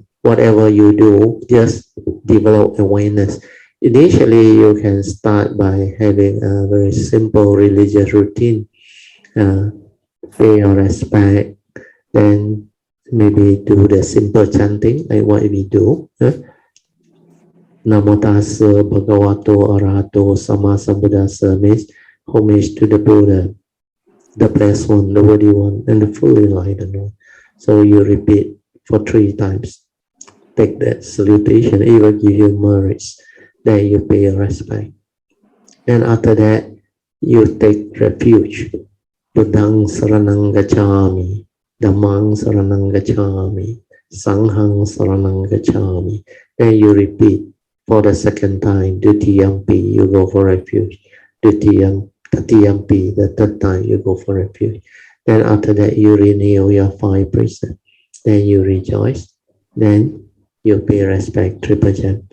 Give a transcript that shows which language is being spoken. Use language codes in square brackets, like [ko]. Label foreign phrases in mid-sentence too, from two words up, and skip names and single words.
[en] Whatever you do, just develop awareness. Initially, you can start by having a very simple religious routine. Pay your respect, then maybe do the simple chanting like what we do. [pi] Namo tassa bhagavato arahato sama sambuddhassa [en] means homage to the Buddha, the blessed one, the worthy one, and the fully enlightened one. So you repeat for 3 times. Take that salutation, it will give you merits. Then you pay your respect. And after that, you take refuge. [pi] Buddhang saranang gacchami, Dhammang saranang gacchami, Sanghang saranang gacchami. [en] Then you repeat for the second time. Dutiyampi, you go for refuge. Tatiyampi, the third time you go for refuge. Then after that, you renew your 5 precepts. Then you rejoice. Then you pay respect, triple jump.